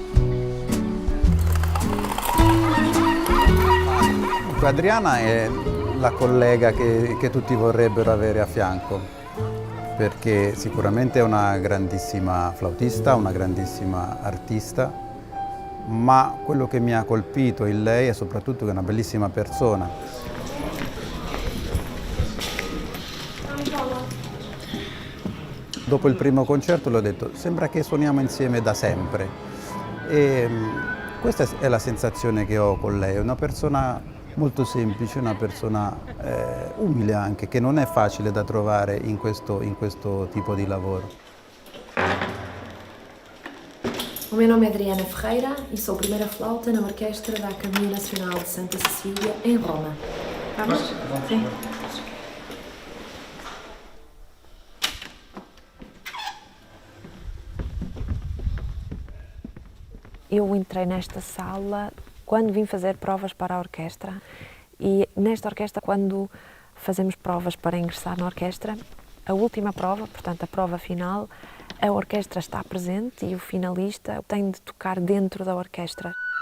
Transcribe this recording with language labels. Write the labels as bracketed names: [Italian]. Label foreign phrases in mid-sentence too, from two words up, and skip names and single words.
[Italian] Adriana è la collega che tutti vorrebbero avere a fianco, perché sicuramente è una grandissima flautista, una grandissima artista, ma quello che mi ha colpito in lei è soprattutto che è una bellissima persona. Dopo il primo concerto le ho detto, sembra che suoniamo insieme da sempre. E questa è la sensazione che ho con lei, è una persona molto semplice, una persona umile anche, che non è facile da trovare in questo tipo di lavoro. [Portuguese] O meu nome é Adriana Ferreira e sou primeira flauta na orquestra da Academia Nacional de Santa Cecília, em Roma. Vamos? Sim. Eu entrei nesta sala quando vim fazer provas para a orquestra e nesta orquestra, quando fazemos provas para ingressar na orquestra, a última prova, portanto a prova final, a orquestra está presente e o finalista tem de tocar dentro da orquestra.